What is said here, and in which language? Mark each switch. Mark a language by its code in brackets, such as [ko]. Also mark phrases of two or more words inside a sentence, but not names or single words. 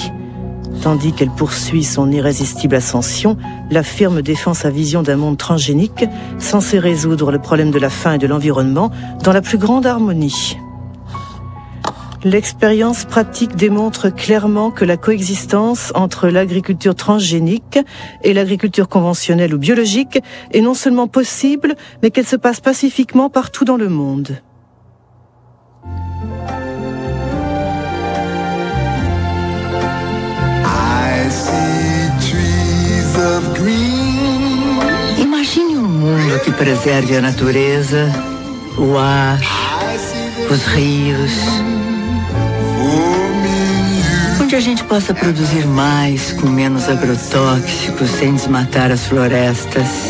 [fr] Tandis qu'elle poursuit son irrésistible ascension, la firme défend sa vision d'un monde transgénique censé résoudre le problème de la faim et de l'environnement dans la plus grande harmonie. L'expérience pratique démontre clairement que la coexistence entre l'agriculture transgénique et l'agriculture conventionnelle ou biologique est non seulement possible, mais qu'elle se passe pacifiquement partout dans le monde. [pt] Imagine mundo que preserve a natureza, o ar, os rios, onde a gente possa produzir mais com menos agrotóxicos, sem desmatar as florestas.